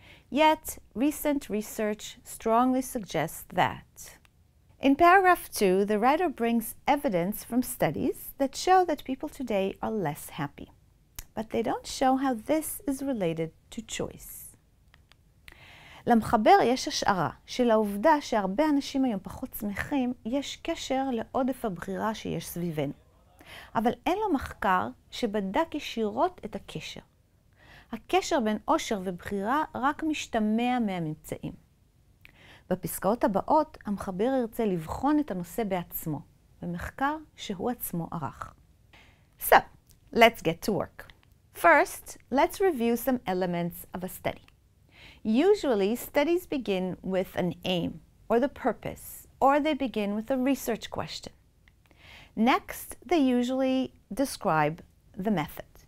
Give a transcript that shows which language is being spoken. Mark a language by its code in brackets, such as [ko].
[en] Yet, recent research strongly suggests that. In paragraph 2, the writer brings evidence from studies that show that people today are less happy. But they don't show how this is related to choice. [he] למחבר יש השערה שלעובדה שהרבה אנשים היום פחות שמחים, יש קשר לעודף הבחירה שיש סביבנו. אבל אין לו מחקר שבדק ישירות את הקשר. הקשר בין עושר ובחירה רק משתמע מהממצאים. בפסקאות הבאות, המחבר ירצה לבחון את הנושא בעצמו, במחקר שהוא עצמו ערך. [en] So, let's get to work. First, let's review some elements of a study. Usually, studies begin with an aim, or the purpose, or they begin with a research question. Next, they usually describe the method.